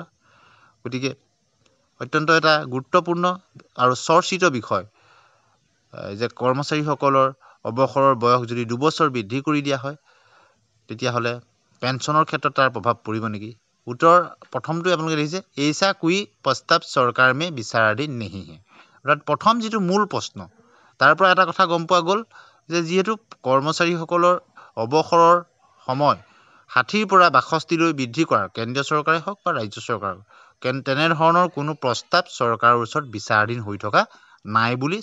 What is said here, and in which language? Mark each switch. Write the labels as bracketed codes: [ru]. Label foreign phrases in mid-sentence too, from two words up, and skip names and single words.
[as] গতিকে অত্যন্ত এটা গুৰুত্বপূৰ্ণ আৰু চৰ্চিত বিষয় যে কৰ্মচাৰীসকলৰ অৱসৰৰ বয়স যদি 2 বছৰ বৃদ্ধি কৰি দিয়া হয় তেতিয়াহ'লে পেঞ্চনৰ ক্ষেত্ৰত তাৰ প্ৰভাৱ পৰিব নেকি? উত্তৰ প্ৰথমটো আপোনালোকে দেখিছে [hi] ऐसा कोई प्रस्ताव सरकार में विचाराधीन नहीं है। [as] অৰ্থাৎ প্ৰথম যিটো মূল প্ৰশ্ন তাৰ পৰা এটা কথা গম পোৱা গ'ল যে যিহেতু কৰ্মচাৰীসকলৰ অৱসৰৰ সময় 60ৰ পৰা 62লৈ বৃদ্ধি কৰাৰ কেন্দ্ৰীয় চৰকাৰে হওক বা ৰাজ্য চৰকাৰ তেনেধৰণৰ কোনো প্ৰস্তাৱ চৰকাৰৰ ওচৰত বিচাৰাধীন হৈ থকা নাই বুলি